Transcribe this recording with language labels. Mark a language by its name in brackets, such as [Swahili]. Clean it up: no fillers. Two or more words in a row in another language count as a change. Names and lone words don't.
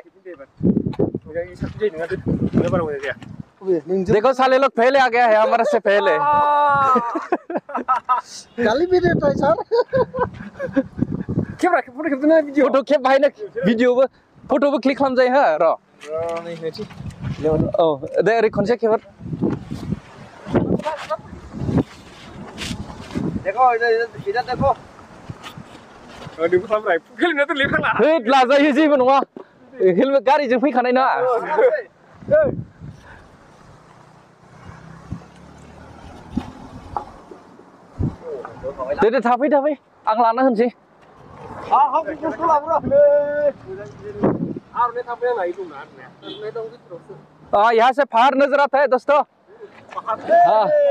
[Hindi] देखो साले लोग पहले आ गया है हमारे से पहले गाली भी देता है सर [Bodo] कैमरा फोटो खेबना भिडियो फोटो खेब बाहायना भिडियोबो फोटोबो क्लिक खालाम जायो हा र नै नेथि औ दे ओरै खनसे खेब [Hindi] देखो इधर देखो हेलमेट तो लिखाला [Bodo] हैद लाजायो जेबो नङा हेलमेट गारिजों फैखानाय ना दे थाफै आं लाना होनसै [Hindi] यहाँ से पहाड़ नजर आता है दोस्तों हाँ